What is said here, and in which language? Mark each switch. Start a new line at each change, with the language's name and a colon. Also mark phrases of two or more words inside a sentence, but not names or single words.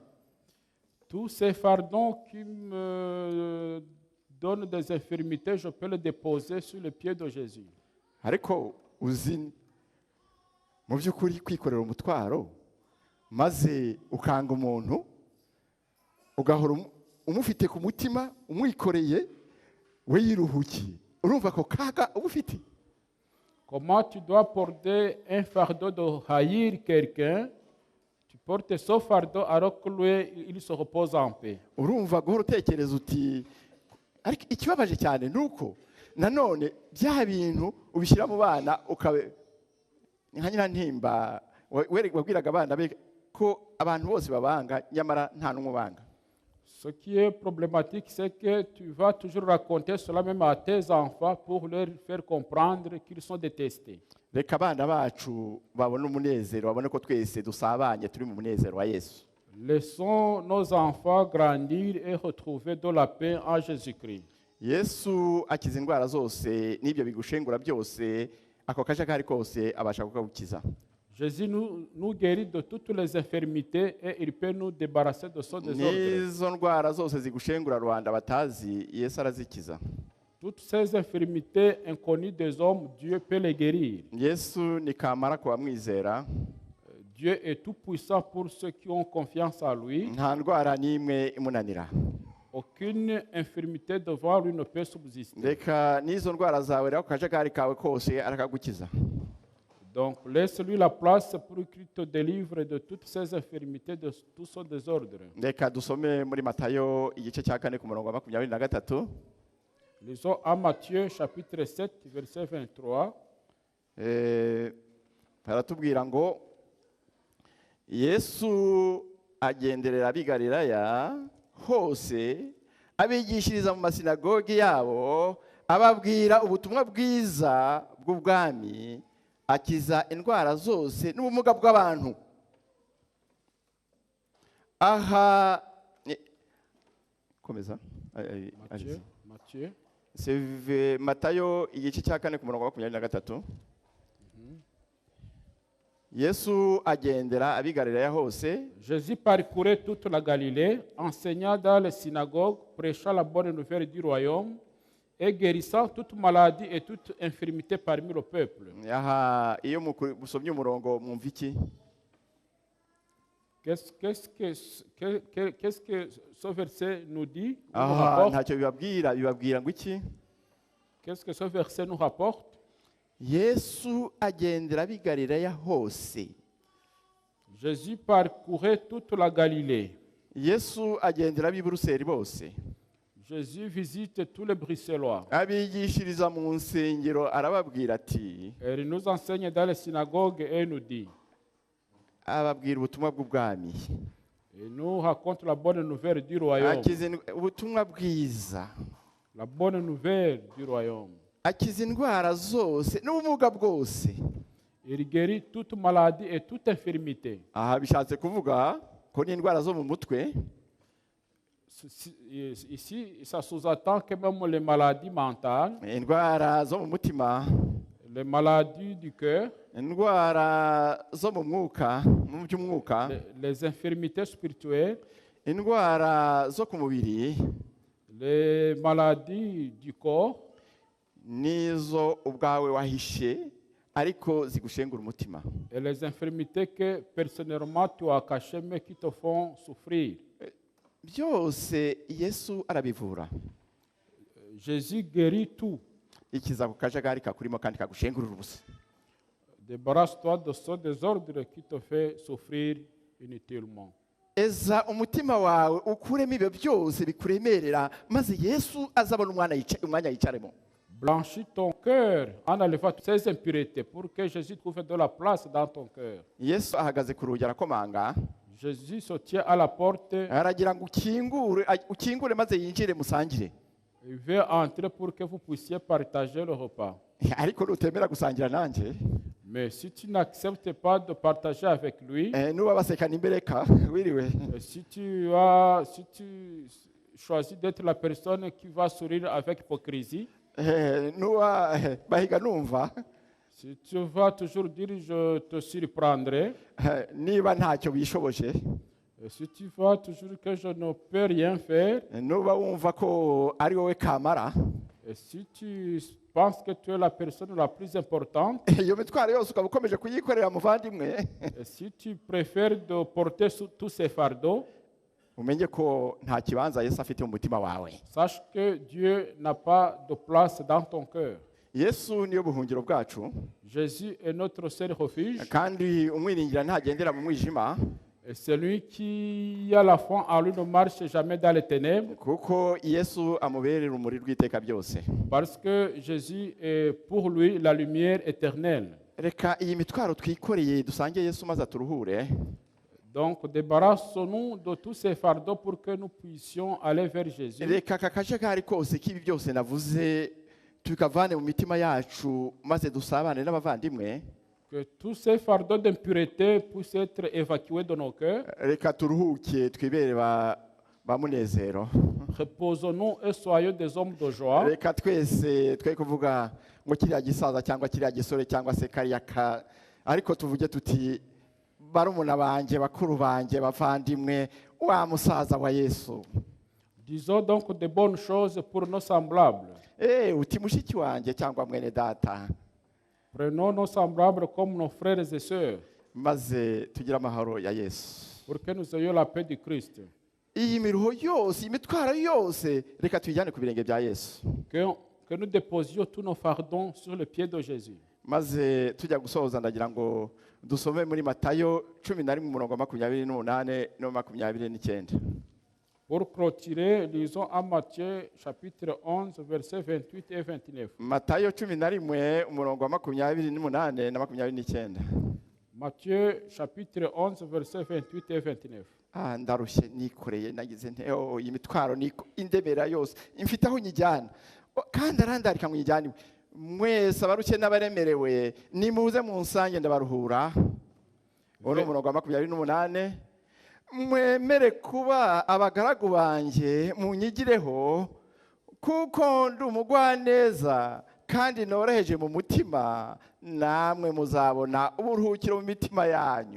French: Tous ces fardons qui me donnent des infirmités, je peux les déposer sur les pieds de Jésus.
Kinyarwanda: Ariko uzi mu by'ukuri kwikorera umutwaro maze ukanga umuntu ugahora umufite ku mutima umwikoreye we yiruhukiye, urumva ko kaga ufite.
French: Comment tu dois porter un fardeau de haïr quelqu'un? Tu portes ce fardeau alors que lui, il se repose en paix.
Kinyarwanda: Urumva guhora utekereza uti, ariko ikibabaje cyane nuko nanone bya bintu ubishyira mu bana ukabe nka nyirantimba wabwiraga abana be ko abantu bose babanga nyamara nta n'umwe ubanga.
French: Ce qui est problématique, c'est que tu vas toujours raconter cela même à tes enfants pour leur faire comprendre qu'ils sont détestés.
Kinyarwanda: Reka abana bacu babone umunezero, babone ko twese dusabanye turi mu munezero wa Yesu.
French: Laissons nos enfants grandir et retrouver de la paix en Jésus-Christ.
Kinyarwanda: Yesu akiza indwara zose n'ibyo bigushengura byose, ako kajagari kose abasha kukagukiza.
French: Jésus nous guérit de toutes les infirmités et il peut nous débarrasser de son désordre.
Kinyarwanda: N'izo ndwara zose zigushengura Rwanda batazi, Yesu arazikiza.
French: Toutes ces infirmités inconnues des hommes, Dieu peut les guérir.
Kinyarwanda: Yesu ni kamara ku bamwizera.
French: Dieu est tout puissant pour ceux qui ont confiance en lui.
Kinyarwanda: Nta ndwara n'imwe imunanira.
French: Aucune infirmité devant lui ne peut subsister.
Kinyarwanda: Reka n'izo ndwara zawe rero ku kajagari kawe kose arakagukiza.
French: Donc laisse-lui la place pour qu'il te délivre de toutes ces infirmités, de tout son désordre.
Kinyarwanda: Reka dusome muri Matayo igice cya 4 ku murongo wa 23.
French: Lisons à Matthieu chapitre 7 verset 23.
Kinyarwanda: Baratubwira ngo Yesu agenderera ab'i Galilaya hose abigishiriza mu masinagogi yabo ababwira ubutumwa bwiza bw'ubwami, akiza indwara zose n'ubumuga bw'abantu. Aha komeza Matthieu. C'est Matayo igice cya 4 ku murongo wa 23. yesu agendera ab'i Galilaya hose
French: Jésus parcourait toute la Galilée, enseignant dans les synagogues, prêchant la bonne nouvelle du royaume et guérissant toute maladie et toute infirmité parmi le peuple.
Kinyarwanda: aha iyo musomye umurongo mwumva iki?
French: Qu'est-ce que ce verset nous dit, nous
Kinyarwanda: aha
French: rapporte?
Kinyarwanda: ntacyo bibabwira ngo iki?
French: Qu'est-ce que ce verset nous rapporte?
Kinyarwanda: yesu agendera ab'i Galilaya hose.
French: Jésus parcourait toute la Galilée.
Kinyarwanda: yesu agendera ab'i Buruseli bose.
French: Jésus visite tous les Bruxellois.
Kinyarwanda: abigishiriza mu nsengero arababwira ati,
French: Et il nous enseigne dans les synagogues et nous dit,
Kinyarwanda: ababwira ubutumwa bw'ubwami,
French: il nous raconte la bonne nouvelle du royaume.
Kinyarwanda: ubutumwa bwiza,
French: La bonne nouvelle du royaume.
Kinyarwanda: akiza indwara zose n'ubumuga bwose.
French: Il guérit toute maladie et toute infirmité.
Kinyarwanda: aha bishatse kuvuga ko n'indwara zo mu mutwe
French: Ici, ça sous-entend que même les maladies mentales,
Kinyarwanda: indwara zo mu mutima,
French: les maladies du cœur,
Kinyarwanda: indwara zo mu mwuka, mu by'umwuka,
French: les infirmités spirituelles,
Kinyarwanda: indwara zo ku mubiri
French: les maladies du corps,
Kinyarwanda: nizo ubwawe wahishe ariko zigushengura umutima.
French: et les infirmités que personnellement tu as cachées mais qui te font souffrir.
Kinyarwanda: byose yesu arabivura.
French: Jésus guérit tout.
Kinyarwanda: ikiza ku kajagari kakurimo kandi kagushengurira ubusa.
French: Débarrasse-toi de ce désordre qui te fait souffrir inutilement.
Kinyarwanda: eza umutima wawe ukuremo ibyo byose bikuremerera, maze yesu azabona umwanya yicaremo.
French: Blanchis ton cœur en enlevant toutes ces impuretés pour que Jésus trouve de la place dans ton cœur.
Kinyarwanda: yesu ahagaze ku rugi arakomanga,
French: Jésus se tient à la porte.
Kinyarwanda: aragira ngo ukingure maze yinjire musangire.
French: Il veut entrer pour que vous puissiez partager le repas.
Kinyarwanda: ariko nutemera gusangira nanjye,
French: Mais si tu n'acceptes pas de partager avec lui,
Kinyarwanda: nuba basekana imbereka wiriwe,
French: si tu choisis d'être la personne qui va sourire avec hypocrisie,
Kinyarwanda: nuba bahiga numva,
French: si tu vas toujours dire je te surprendrai,
Kinyarwanda: niba ntacyo bishoboje,
French: et si tu vas toujours que je ne peux rien faire,
Kinyarwanda: nuba wumva ko ari wowe kamara,
French: et si tu penses que tu es la personne la plus importante,
Kinyarwanda: iyo mitwaro yose ukaba ukomeje kuyikorera muvandimwe,
French: et si tu préfères de porter tous ces fardeaux,
Kinyarwanda: umenye ko nta kibanza yesu afite mu mutima wawe.
French: sache que Dieu n'a pas de place dans ton cœur.
Kinyarwanda: yesu niyo buhungiro bwacu,
French: Jésus est notre seul refuge,
Kinyarwanda: kandi umwiringira ntagendera mu mwijima,
French: et celui qui a la foi en lui ne marche jamais dans les ténèbres,
Kinyarwanda: kuko yesu amuberera urumuri rw'iteka byose.
French: parce que Jésus est pour lui la lumière éternelle.
Kinyarwanda: reka iyi mitwaro twikoreye dusange yesu maze aturuhure.
French: Donc, débarrassons-nous de tous ces fardeaux pour que nous puissions aller vers Jésus.
Kinyarwanda: reka aka kajagari kose k'ibi byose navuze tukavane mu mitima yacu maze dusabane n'abavandimwe.
French: Que tous ces fardeaux d'impureté puissent être évacués de nos cœurs.
Kinyarwanda: reka turuhuke twibere ba munezero.
French: Reposons-nous et soyons des hommes de joie.
Kinyarwanda: reka twese twe kuvuga ngo kiriya gisaza cyangwa kiriya gisore cyangwa se kariya ariko tuvuge tuti barumuna banjye, bakuru banjye, bavandimwe, wa musaza wa yesu.
French: Disons donc de bonnes choses pour nos semblables.
Kinyarwanda: uti mushiki wanjye cyangwa mwene data,
French: Prenons nos semblables comme nos frères et sœurs,
Kinyarwanda: maze tugire amahoro ya yesu.
French: pour que nous ayons la paix du Christ.
Kinyarwanda: iyi miruho yose, imitwaro yose, reka tuyijyane ku birenge bya yesu.
French: Que nous déposions tous nos fardeaux sur le pied de Jésus.
Kinyarwanda: maze tujya gusoza ndagira ngo dusome muri Matayo 11 umurongo wa 28 no 29.
French: Pour clôturer, lisons en Matthieu chapitre 11, versets 28 et 29.
Kinyarwanda: Matayo 11 umurongo wa 28 na 29.
French: Matthieu chapitre 11, versets 28 et 29.
Kinyarwanda: ndarushye nikoreye nagize nte iyi mitwaro indemera yose imfite aho nyijyana, kandi arandarika ngo nyijyane. mwese abarushye n'abaremerewe nimuze mu nsange ndabaruhura. uwo umurongo wa 28. mwemere kuba abagaragu banjye munyigireho, kuko ndi umugwaneza kandi noroheje mu mutima namwe muzabona uburuhukiro mu mitima yanyu.